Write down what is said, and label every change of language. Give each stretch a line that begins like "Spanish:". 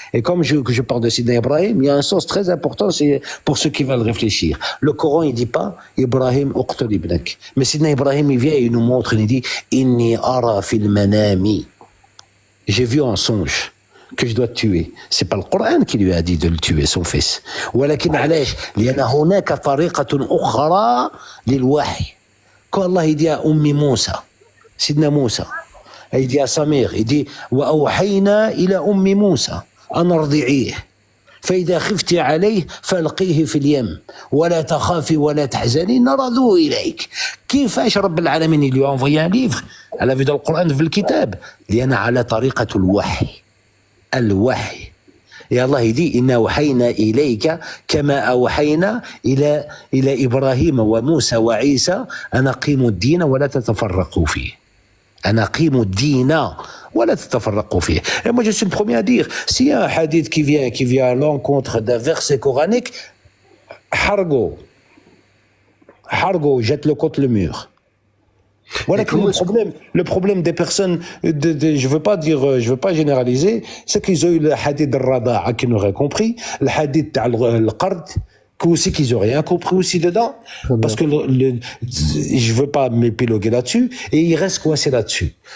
French: Et comme je parle de Sidna Ibrahim, il y a un sens très important, c'est pour ceux qui veulent réfléchir. Le Coran, il dit pas Ibrahim uqtul ibnak. Mais Sidna Ibrahim, il vient et il nous montre, il dit Inni ara fil manami. J'ai vu en songe que je dois te tuer. C'est pas le Coran qui lui a dit de le tuer, son fils.
Arabic: ولكن علاش؟ لأن هناك طريقة أخرى للوحي.
French: Quand Allah il dit à Ummi Moussa, Sidna Moussa, il dit à sa mère, il dit وأوحينا إلى أم موسى أن أرضعيه.
Arabic: فإذا خفت عليه فالقيه في اليم ولا تخافي ولا تحزني إن ردوه إليك. كيفاش رب العالمين اللي envoyé un livre على في القرآن في الكتاب؟ لأن على طريقة الوحي. الوحي يا الله يدي إنا أوحينا إليك كما أوحينا إلى إبراهيم وموسى وعيسى أن أقيموا الدين ولا تتفرقوا فيه. أن أقيموا الدين ولا تتفرقوا فيه.
French: Et moi je suis le premier à dire, s'il y a un hadith qui vient à l'encontre d'un verset coranique, hargo, jette-le contre le mur. Voilà que le problème des personnes, je veux pas généraliser, c'est qu'ils ont eu le hadith de Rada'a qu'ils n'auraient compris, le hadith de Qard, aussi qu'ils n'ont rien compris aussi dedans, parce que je veux pas m'épiloguer là-dessus, et ils restent coincés là-dessus.